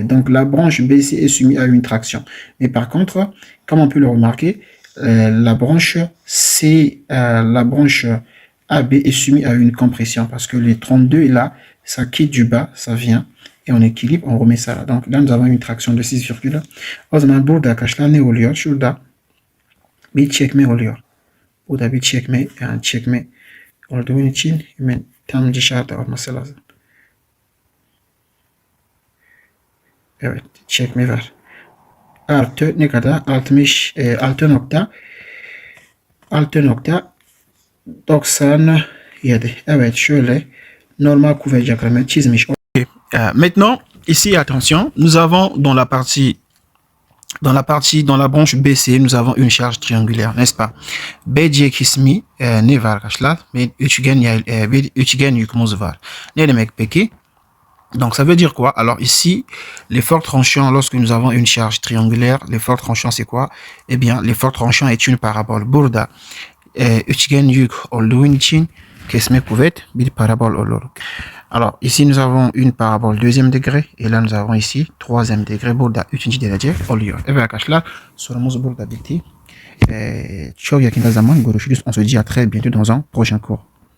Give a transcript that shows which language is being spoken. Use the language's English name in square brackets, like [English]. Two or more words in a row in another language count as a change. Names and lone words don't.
[French] Donc, la branche BC est soumise à une traction. Mais par contre, comme on peut le remarquer, la branche AB est soumise à une compression. Parce que les 32 est là, ça quitte du bas, ça vient. Et on équilibre, on remet ça là. Donc là, nous avons une traction de 6, [Turkish] o zaman buradaki ne oluyor? Şurada bir çekme oluyor. Burada bir çekme, yani çekme olduğu için hemen tam dışarıda olması lazım. Evet, çekme var. Artı ne kadar? 6.97. Evet, şöyle normal kuvvet diagramı çizmiş. [French] Maintenant, ici, attention, nous avons dans la branche BC, nous avons une charge triangulaire, n'est-ce pas? [Turkish] BC kısmı ne var arkadaşlar? Bir üçgen yükümüz var. Ne demek peki? [French] Donc, ça veut dire quoi? Alors, ici, l'effort tranchant, lorsque nous avons une charge triangulaire, l'effort tranchant, c'est quoi? Eh bien, l'effort tranchant est une parabole. [Turkish] Burada, üçgen yük olduğu için kesme kuvvet bir parabol olur. [French] Alors, ici, nous avons une parabole deuxième degré. Et là, nous avons ici troisième degré. [Turkish] Burada üçüncü derece oluyor. Evet arkadaşlar, sorumuz burada bitti. Çok yakında zaman görüşürüz. [French] On se dit à très bientôt dans un prochain cours.